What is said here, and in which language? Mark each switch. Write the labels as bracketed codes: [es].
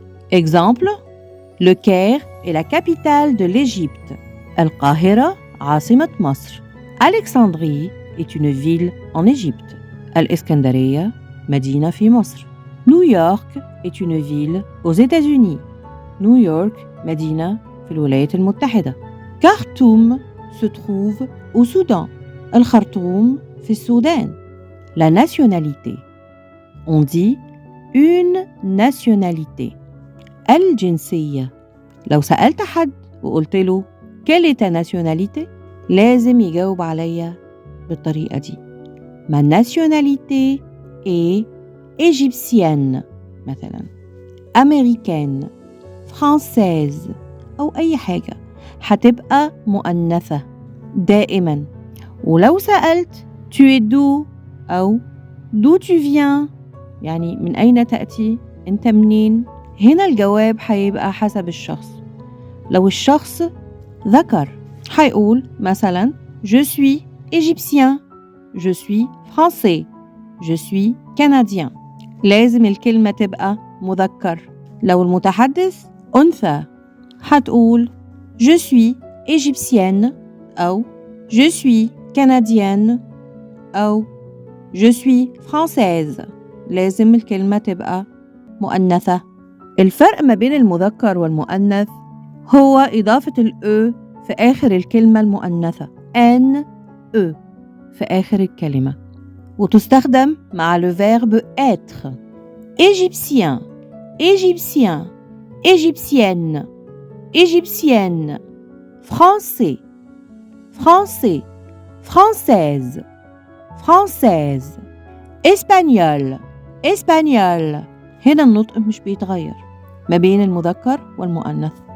[fr] Exemple, le Caire est la capitale de l'Égypte. [ar] Al-Qahira, عاصمة مصر. [fr] Alexandrie est une ville en Égypte. [ar] Al-Iskandariya, مدينة في مصر. [fr] New York est une ville aux États-Unis. [ar] New York, مدينة في الولايات المتحدة. [fr] Khartoum se trouve au Soudan. [ar] Al-Khartoum في السودان. [fr] La nationalité. On dit une nationalité. [ar] الجنسية. لو سألت حد وقلت له [fr] quelle est ta nationalité؟ [ar] لازم يجاوب عليا بالطريقة دي. [fr] Ma nationalité est égyptienne مثلا، américaine، française [ar] أو أي حاجة. هتبقى مؤنثة دائما. ولو سألت [fr] tu es d'où [ar] أو [fr] d'où tu viens، [ar] يعني من أين تأتي، أنت منين، هنا الجواب هيبقى حسب الشخص. لو الشخص ذكر هيقول مثلا [fr] je suis égyptien، je suis français، je suis canadien. [ar] لازم الكلمة تبقى مذكر. لو المتحدث أنثى هتقول [fr] je suis égyptienne أو je suis canadienne أو je suis française. [ar] لازم الكلمة تبقى مؤنثة. الفرق ما بين المذكر والمؤنث هو إضافة الأ في آخر الكلمة المؤنثة N E في آخر الكلمة، وتستخدم مع [fr] le verbe être. Égyptien, égyptienne, français, française, espagnol. [ar] هنا النطق مش بيتغير ما بين المذكر والمؤنث.